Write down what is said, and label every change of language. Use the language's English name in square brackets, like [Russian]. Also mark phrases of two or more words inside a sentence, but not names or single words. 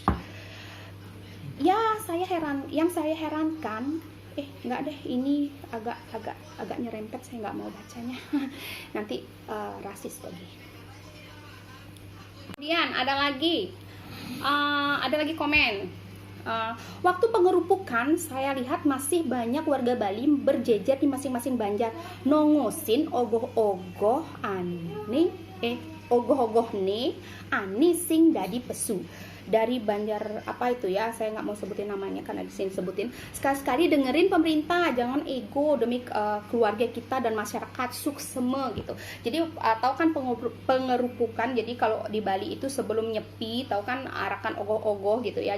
[Indonesian] Ya, yang saya herankan, nggak deh, ini agak nyerempet, saya nggak mau bacanya. Nanti rasis lagi. Kemudian ada lagi komen. Waktu pengerupukan saya lihat masih banyak warga Bali berjejer di masing-masing banjar nongosin ogoh-ogoh nih [Balinese] ani sing dadi pesu [Indonesian] dari Banjar apa itu ya, saya nggak mau sebutin namanya karena di sini sebutin. Sekali-sekali dengerin pemerintah, jangan ego demi keluarga kita dan masyarakat sukseme gitu. Jadi tahu kan pengerupukan, jadi kalau di Bali itu sebelum nyepi tahu kan arakan ogoh-ogoh gitu ya.